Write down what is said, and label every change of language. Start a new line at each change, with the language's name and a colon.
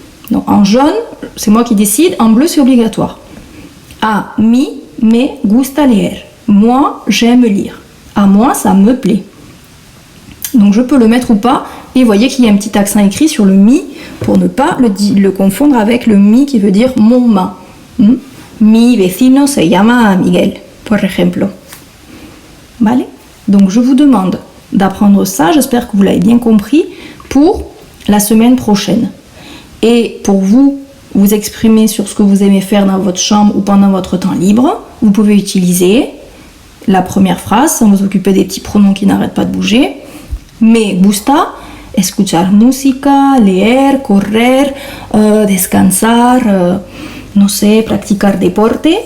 French: Donc en jaune, c'est moi qui décide. En bleu, c'est obligatoire.
Spanish: A mi me gusta leer.
French: Moi, j'aime lire. À moi, ça me plaît. Donc je peux le mettre ou pas. Et vous voyez qu'il y a un petit accent écrit sur le mi pour ne pas le confondre avec le mi qui veut dire mon ma.
Spanish: Mi vecino se llama Miguel, por ejemplo. Vale?
French: Donc je vous demande d'apprendre ça, j'espère que vous l'avez bien compris, pour la semaine prochaine. Et pour vous exprimer sur ce que vous aimez faire dans votre chambre ou pendant votre temps libre, vous pouvez utiliser la première phrase sans vous occuper des petits pronoms qui n'arrêtent pas de bouger.
Spanish: Me gusta escuchar música, leer, correr, descansar, no sé, practicar deporte.